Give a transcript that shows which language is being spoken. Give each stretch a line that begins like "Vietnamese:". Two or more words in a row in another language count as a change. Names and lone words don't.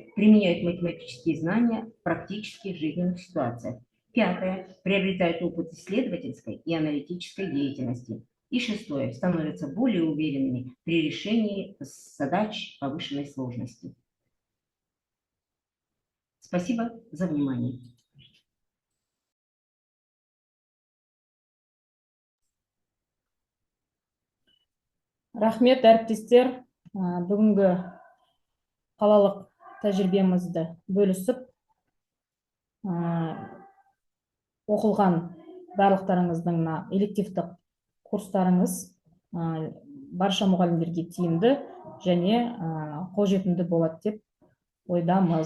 Russian: Применяет математические знания в практических жизненных ситуациях. Пятое. Приобретает опыт исследовательской и аналитической деятельности. И шестое. Становятся более уверенными при решении задач повышенной сложности. Спасибо за внимание.
Kazakh: Рахмет, әріптестер. Бүгінгі қалалық тәжірибемізді бөлісіп, оқылған барлықтарыңыздың мына элективтік курстарыңыз барша мұғалімдерге тиімді және қолжетімді болады деп ойдамыз.